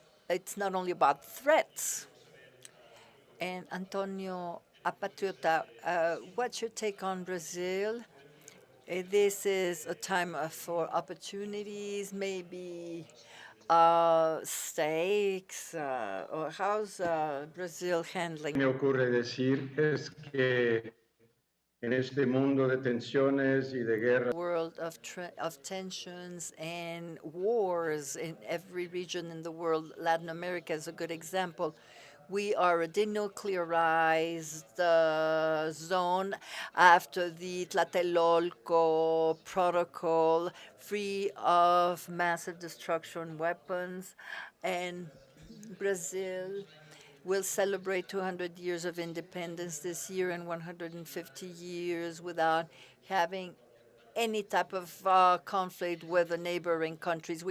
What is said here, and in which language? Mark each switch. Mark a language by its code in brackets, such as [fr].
[en] It's not only about threats. And Antonio Patriota, what's your take on Brazil? This is a time for opportunities, maybe stakes, or how's Brazil handling? [es] Me ocurre decir es que en este mundo de tensiones y de guerra, [en] World of tensions and wars in every region in the world. Latin America is a good example. We are a denuclearized zone after the Tlatelolco Protocol, free of massive destruction weapons, and Brazil will celebrate 200 years of independence this year and 150 years without having any type of conflict with the neighboring countries.